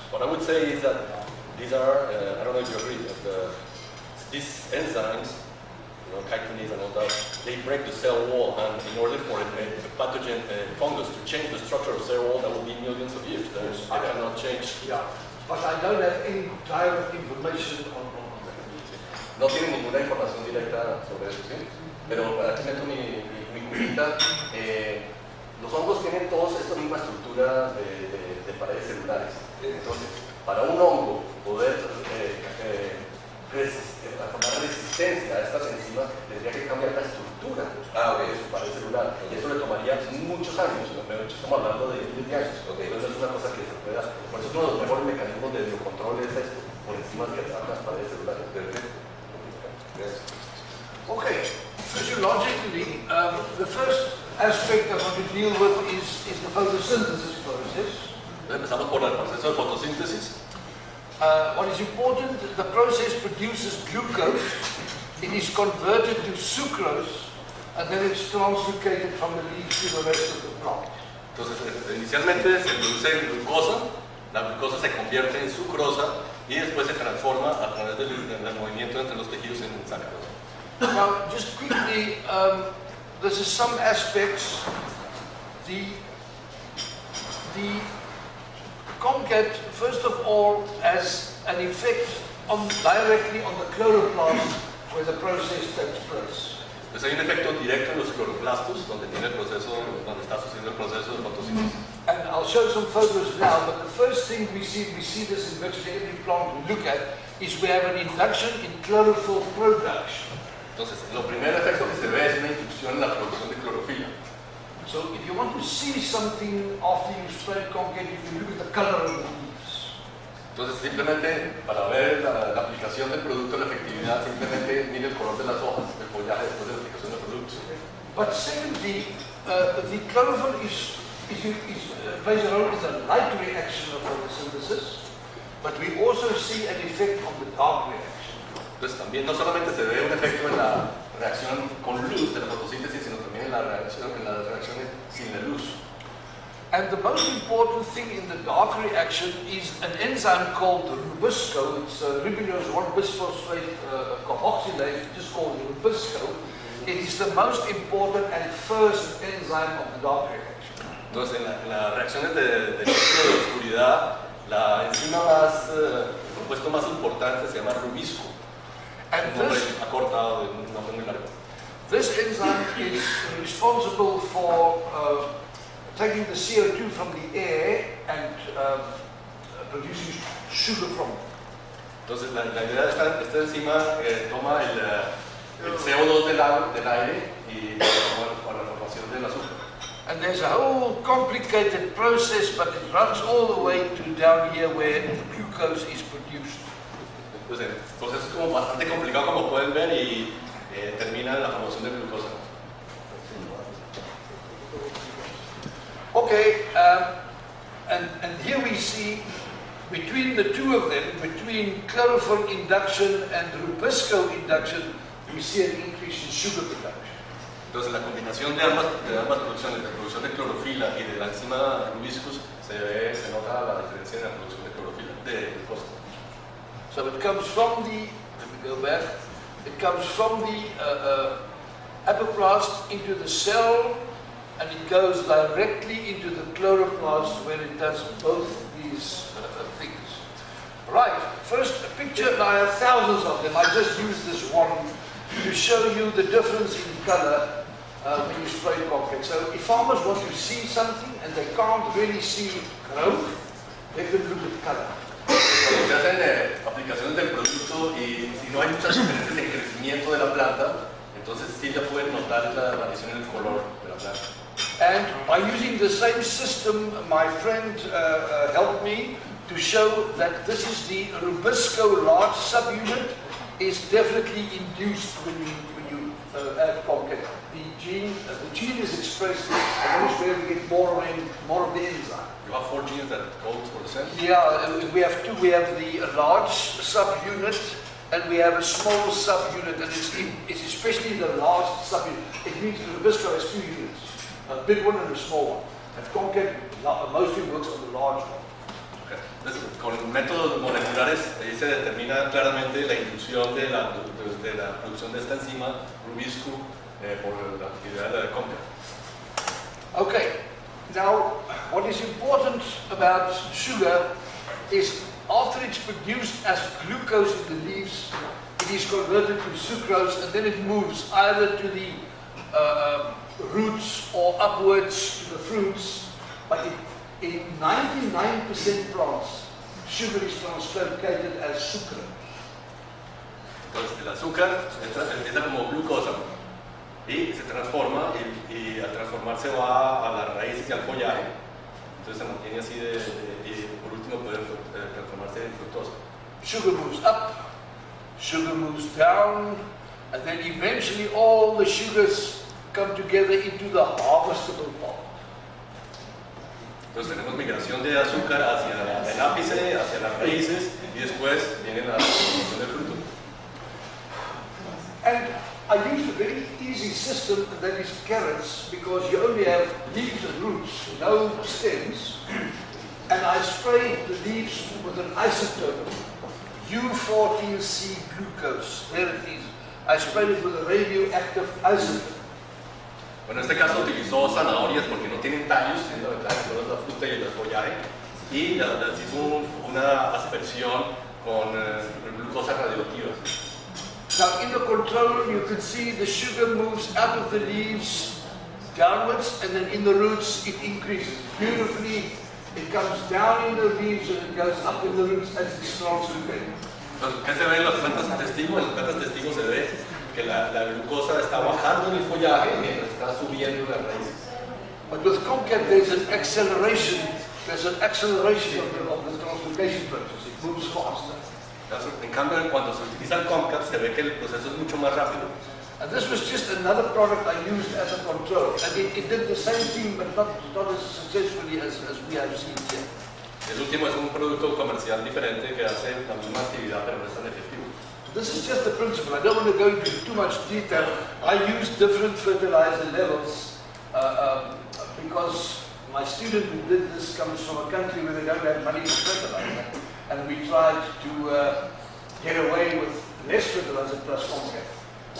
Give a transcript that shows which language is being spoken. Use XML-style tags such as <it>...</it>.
<en>What I would say is that these are, I don't know if you agree, but these enzymes, chitinase and all that, they break the cell wall, and in order for a pathogen fungus to change the structure of cell wall, that will be millions of years. They cannot change. Yeah, but I don't have any direct information on that.</en> <es>No tiene ninguna información directa sobre eso, ¿sí? Pero aquí meto mi cuñita. Los hongos tienen todos esta misma estructura de paredes celulares. Entonces, para un hongo poder formar resistencia a estas enzimas, tendría que cambiar la estructura de su pared celular. Y eso le tomaría muchos años. Pero estamos hablando de miles de años. Entonces es una cosa que se puede hacer. Por eso es uno de los mejores mecanismos de biocontrol es esto, por encima que atacan las paredes celulares. Perfecto.</es> <en>Okay. Physiologically, the first aspect I want to deal with is the photosynthesis process.</en> <es>Empezamos por el proceso de fotosíntesis.</es> <en>What is important, the process produces glucose, it is converted to sucrose, and then it's translocated from the leaf to the rest of the plant.</en> <es>Entonces, inicialmente se produce glucosa, la glucosa se convierte en sucrosa y después se transforma a través del movimiento entre los tejidos en sacarosa.</es> <en>Now, just quickly, there's some aspects. The Comcat, first of all, has an effect directly on the chloroplast where the process takes place.</en> <es>Entonces hay un efecto directo en los cloroplastos, donde está sucediendo el proceso de fotosíntesis.</es> <en>And I'll show some photos now, but the first thing we see this in virtually every plant we look at, is we have an induction in chlorophyll production.</en> <es>Entonces, lo primer efecto que se ve es una inducción en la producción de clorofila.</es> <en>So, if you want to see something after you spray Comcat, you can look at the color of the leaves.</en> <es>Entonces, simplemente para ver la aplicación del producto, la efectividad, simplemente mire el color de las hojas, el follaje después de la aplicación del producto.</es> <en>But secondly, the chlorophyll plays a role in the light reaction of photosynthesis, but we also see an effect on the dark reaction.</en> <es>Entonces también no solamente se ve un efecto en la reacción con luz de la fotosíntesis, sino también en las reacciones sin la luz.</es> <en>And the most important thing in the dark reaction is an enzyme called rubisco. It's ribulose 1-bisphosphate carboxylase, just called rubisco. It is the most important and first enzyme of the dark reaction.</en> <es>Entonces en las reacciones de oscuridad, la enzima más, el compuesto más importante se llama rubisco.</es> <en>And</en> <es>acortado de un nombre muy largo.</es> <en>This enzyme is responsible for taking the CO2 from the air and producing sugar from it.</en> <es>Entonces la idea de esta enzima toma el CO2 del aire y para la formación del azúcar.</es> <en>And there's a whole complicated process, but it runs all the way to down here where the glucose is produced.</en> <es>Entonces el proceso es como bastante complicado, como pueden ver, y termina en la formación de glucosa.</es> <en>Okay, and here we see between the two of them, between chlorophyll induction and rubisco induction, we see an increase in sugar production.</en> <es>Entonces la combinación de ambas producciones, la producción de clorofila y de la enzima rubiscus, se nota la diferencia en la producción de clorofila, de glucosa.</es> <en>So it comes from the, let me go back, it comes from the apoplast into the cell, and it goes directly into the chloroplast where it does both these things. Right, first a picture, now I have thousands of them, I just used this one to show you the difference in color when you spray Comcat. So if farmers want to see something and they can't really see growth, they can look at color.</en> <es>Cuando se hacen aplicaciones del producto y si no hay muchas diferencias en crecimiento de la planta, entonces sí ya pueden notar la variación en el color de la planta.</es> <en>And by using the same system, my friend helped me to show that this is the rubisco large subunit is definitely induced when you at Concat. The gene is expressed, and this is where we get more of the enzyme. You have 4 genes that code for the cell? Yeah, we have two. We have the large subunit, and we have a small subunit, and it's especially the large subunit. It means that the Visco has 2 units, a big one and a small one. At Concat, mostly works on the large one. Okay.</en> <es>Entonces, con métodos moleculares se determina claramente la inducción de la producción de esta enzima Rubisco por la actividad de la Concat.</es> <en>Okay, now what is important about sugar is after it's produced as glucose in the leaves, it is converted to sucrose, and then it moves either to the roots or upwards to the fruits. But in 99% plants, sugar is translocated as sucrose.</en> <es>Entonces el azúcar empieza como glucosa y se transforma y al transformarse va a las raíces y al follaje. Entonces se mantiene así y por último puede transformarse en fructosa.</es> <en>Sugar moves up, sugar moves down, and then eventually all the sugars come together into the harvestable part.</en> <es>Entonces tenemos migración de azúcar hacia el ápice, hacia las raíces y después viene la formación del fruto.</es> <en>And I used a very easy system, and that is carrots, because you only have leaves and roots, no stems. And I sprayed the leaves with an isotope, U14C glucose. There it is. I sprayed it with a radioactive isotope.</en> <es>Bueno, en este caso utilizó zanahorias porque no tienen tallos, sino la fruta y el follaje, y las hizo una aspersión con glucosa radioactiva.</es> <en>Now in the control you can see the sugar moves out of the leaves downwards, and then in the roots it increases. Beautifully, it comes down in the leaves and it goes up in the roots as it's translocated.</en> <es>Entonces, ¿qué se ve en las plantas testigos? En las plantas testigos se ve que la glucosa está bajando en el follaje mientras está subiendo las raíces.</es> <en>But with Concat there's an acceleration. There's an acceleration of the translocation process. It moves faster.</en> <es>En cambio, cuando se utiliza el Concat se ve que el proceso es mucho más rápido.</es> <en>And this was just another product I used as a control. And it did the same thing, but not as successfully as we have seen here.</en> <es>El último es un producto comercial diferente que hace la misma actividad pero no es tan efectivo.</es> <en>This is just the principle. I don't want to go into too much detail. I use different fertilizer levels because my student who did this comes from a country where they don't have money for fertilizer. And we tried to get away with less fertilizer plus Concat.</en>